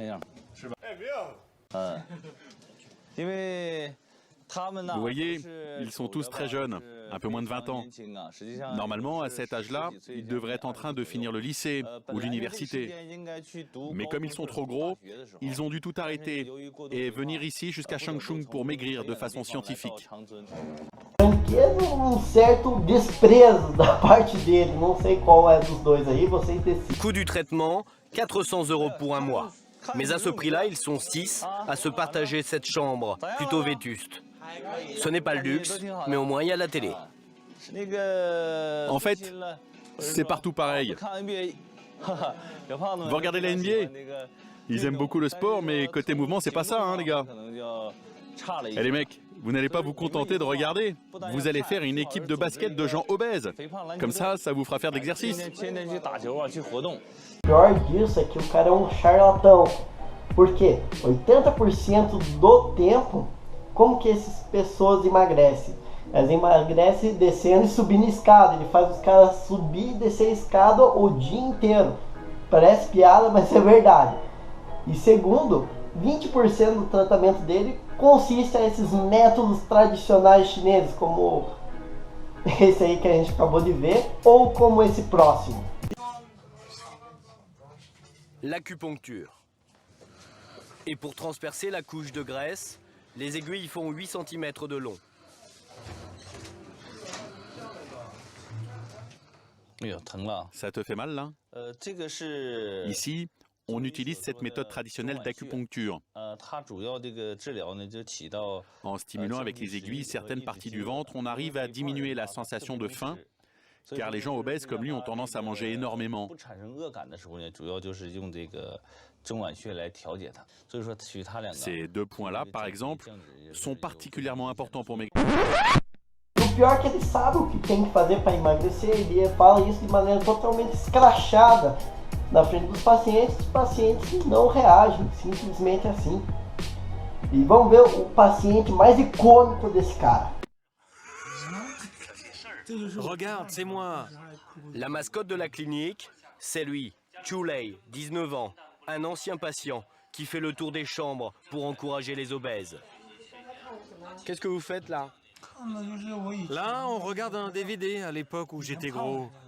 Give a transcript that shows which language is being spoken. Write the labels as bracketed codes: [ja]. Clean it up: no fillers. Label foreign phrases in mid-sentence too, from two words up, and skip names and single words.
[fr] Vous voyez, ils sont tous très jeunes, un peu moins de 20 ans. Normalement, à cet âge-là, ils devraient être en train de finir le lycée ou l'université. Mais comme ils sont trop gros, ils ont dû tout arrêter et venir ici jusqu'à Changchun pour maigrir de façon scientifique. [pt] Franqueza, certo desprezo da parte dele, não sei qual é dos dois aí, vocês decidem. [fr] Coût du traitement, 400 € pour un mois. Mais à ce prix-là, ils sont 6 à se partager cette chambre, plutôt vétuste. Ce n'est pas le luxe, mais au moins il y a la télé. En fait, c'est partout pareil. Vous regardez la NBA? Ils aiment beaucoup le sport, mais côté mouvement, c'est pas ça, hein, les gars. Et les mecs, vous n'allez pas vous contenter de regarder. Vous allez faire une équipe de basket de gens obèses. Comme ça vous fera faire de l'exercice. [pt] O pior disso é que o cara é um charlatão. Por quê? 80% do tempo, como que essas pessoas emagrecem? Elas emagrecem descendo e subindo escada. Ele faz os caras subir e descer a escada o dia inteiro. Parece piada, mas é verdade. E segundo, 20% do tratamento dele consiste a esses métodos tradicionais chineses, como esse aí que a gente acabou de ver, ou como esse próximo. [fr] L'acupuncture. Et pour transpercer la couche de graisse, les aiguilles font 8 cm de long. Ça te fait mal là? Ici, on utilise cette méthode traditionnelle d'acupuncture. En stimulant avec les aiguilles certaines parties du ventre, on arrive à diminuer la sensation de faim, car les gens obèses comme lui ont tendance à manger énormément. Ces deux points-là, par exemple, sont particulièrement importants pour mes... [pt] O pior é que ele sabe o que tem que fazer para emagrecer, ele fala isso de maneira totalmente escrachada na frente dos pacientes. Os pacientes não reagem, simplesmente assim. E vamos ver o paciente mais icônico desse cara. [fr] Regarde, c'est moi. La mascotte de la clinique, c'est lui, Chulei, 19 ans, un ancien patient qui fait le tour des chambres pour encourager les obèses. Qu'est-ce que vous faites là? Là, on regarde un DVD à l'époque où j'étais gros.